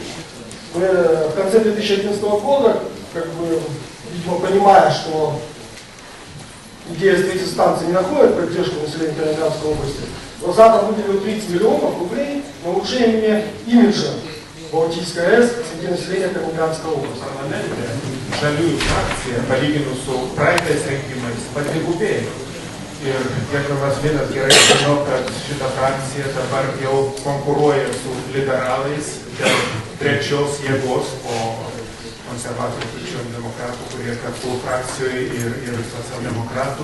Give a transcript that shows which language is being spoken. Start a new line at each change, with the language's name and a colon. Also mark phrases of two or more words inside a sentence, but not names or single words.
Russian: Мы в конце 2011 года, как бы, видимо, понимая, что идея строительства станции не находит поддержку населения Калининградской области, Росатом выделил 30 миллионов рублей на улучшение имиджа Балтийской АЭС среди населения Калининградской области.
Lithuanian: Žaliųjų frakcija, palyginus su praeitais rinkimais, padvigubėjo. Ir gerbiamas Linas gerai žino, kad šita frakcija dabar jau konkuruoja su liberalais dėl trečios jėgos po konservatorių krikščionių demokratų, kurie kartu frakcijoje ir socialdemokratų.